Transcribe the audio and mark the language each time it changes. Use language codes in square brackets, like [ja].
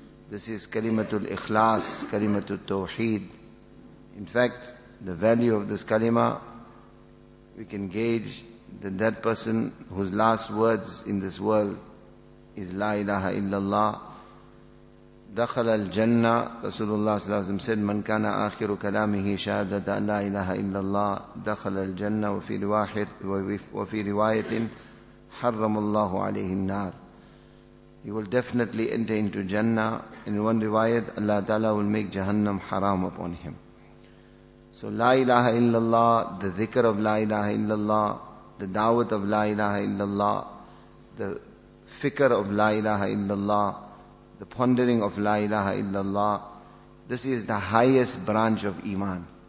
[en] This is kalimatul ikhlas, kalimatul tawheed. In fact, the value of this kalima, we can gauge that person whose last words in this world is La ilaha illallah, [ar] دخل الجنة. [en] Rasulullah sallallahu alaihi wasallam said, [ar] من كان آخر كلامه شهادة أن لا إله إلا الله دخل الجنة. وفي رواية حرم الله عليه النار. [en] He will definitely enter into Jannah. In one riwayat, Allah Ta'ala will make Jahannam haram upon him. So La ilaha illallah, the dhikr of La ilaha illallah, the da'wat of La ilaha illallah, the fikr of La ilaha illallah, the pondering of La ilaha illallah, this is the highest branch of Iman.